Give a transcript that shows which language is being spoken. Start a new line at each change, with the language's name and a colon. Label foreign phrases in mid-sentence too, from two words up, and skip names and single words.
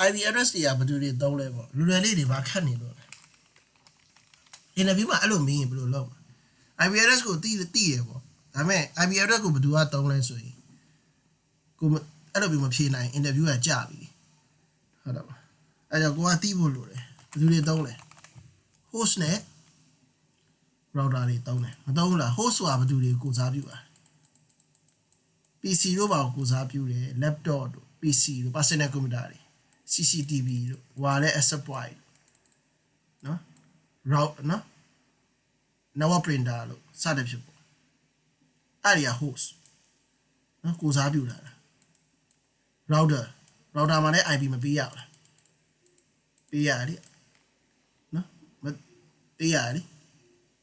English: IP address
Burmese: တွေကဘယ်သူတွေတောင်းလဲပေါ့လူတွေလေးတွေဘာခတ်နေလို့လဲ interview မှာအဲ့လိုမေးရင်ဘယ်လိုလုပ်
English: IP address
Burmese: ကိုသိရပေါ့ဒါပေမဲ့
English: IP address
Burmese: ကိုဘယ်သူကတောင်းလဲဆိုရင်ကိုအဲ့လိုမျိုးမဖြေနိုင် interview ကကြာပြီဟုတ်တော့အဲ့တော့ကိုကသိဖို့လိုတယ်ဘယ်သူတွေတောင်းလဲ host နဲ့ router တွေတောင်းတယ်မတောင်းဘူးလား host ဆိုတာဘယ်သူတွေကိုစားပြုတာ PC တို့ပါကိုစားပြုတယ် laptop တို့ PC တို့
English: personal computer
Burmese: တွေ CCTV တို့
English: wireless access point
Burmese: နော် route နော်
English: network printer
Burmese: လို့စတဲ့ဖြစ်ပေါ့အဲ့ဒီက host နော်ကိုစားပြုတာ router မှာလည်း IP မပေးရဘူးလားပေးရတယ်နော်မပေးရတယ်